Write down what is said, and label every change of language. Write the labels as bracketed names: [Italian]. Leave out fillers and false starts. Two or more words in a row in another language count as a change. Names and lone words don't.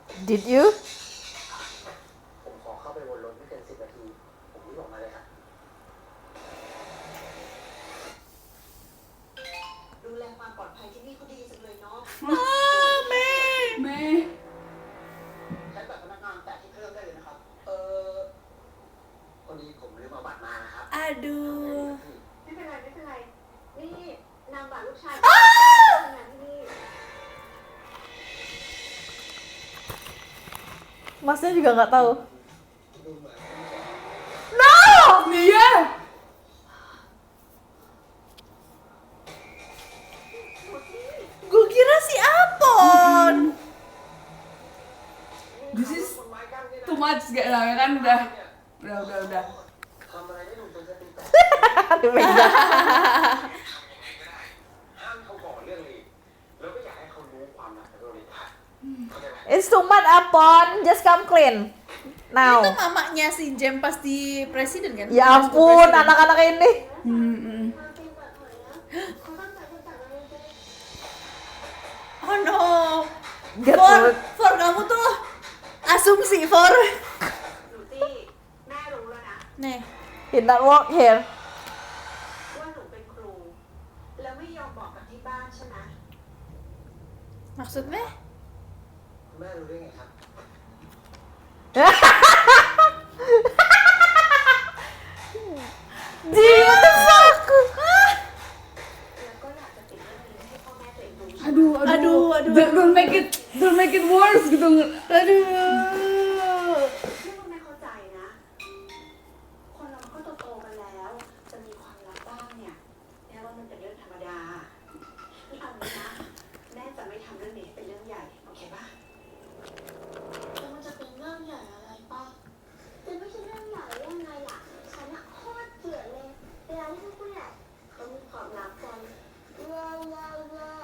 [English] Did you? [Thai] ผมขอเข้าไปวนรถไม่เกิน10 นาที ผมรีบออกมาเลยครับ ดูแลความปลอดภัยที่นี่เขาดีจังเลยเนาะ แม่ ใช้บัตรพนักงานแตะที่เครื่องได้เลยนะครับ พอดีผมลืมเอาบัตรมานะครับ [Indonesian] Aduh. [Thai] ไม่เป็นไรไม่เป็นไร นี่นางบาทลูกชายทำงานที่นี่ [Indonesian] Masnya juga nggak tahu. [Thai] ดูเหมือน [Indonesian] Iya. Gue kira si Apon. [English] This is too much [Indonesian] gak lah ya kan udah. [Thai] ทำอะไรไม่ถูกจนสติแตก [Indonesian] Dipegang. [Thai] ห้ามเขาก่อเรื่องเลยแล้วก็อยากให้เขารู้ความลับในโรงเรียนเข้าใจไหม [English] It's too much, Apon. Just come clean. [Indonesian] Itu [English] Now. [Indonesian] mamanya si Jem pas di presiden kan? Ya Pas ampun, presiden. anak-anak ini. [Thai] มาเป็นแบบไหนนะเขาตั้งใจจะจัดอะไรกัน [English] Oh no. Get For, work. [Indonesian] for kamu tuh asumsi for. [Thai] หนูตี้แม่รู้แล้วนะ [Indonesian] Nih. [English] He not work here. [Thai] ว่าหนูเป็นครู แล้วไม่ยอมบอกกับที่บ้านใช่ไหม [Indonesian] Maksudnya? [Thai] คุณแม่รู้ได้ไงครับ [English] Ji, what the fuck? [Thai] แล้วก็อยากจะปิดเรื่องนี้ให้พ่อแม่ตัวเองรู้ [Indonesian] Aduh. [English] Don't make it worse [Indonesian] gitu. Aduh. [Thai] ที่พ่อแม่เข้าใจนะ คนเราก็โตๆกันแล้ว จะมีความลับบ้างเนี่ยแม่ว่ามันเป็นเรื่องธรรมดานี่เอางี้นะ แม่จะไม่ทำเรื่องนี้ให้เป็นเรื่องใหญ่ โอเคปะแล้วมันจะเป็นเรื่องใหญ่อะไรปะจะไม่ใช่เรื่องใหญ่เรื่องไงล่ะ ฉันอะโคตรเกลียดเลยเวลาที่ผู้ใหญ่เขามีความลับกันว้าวว้าวว้าว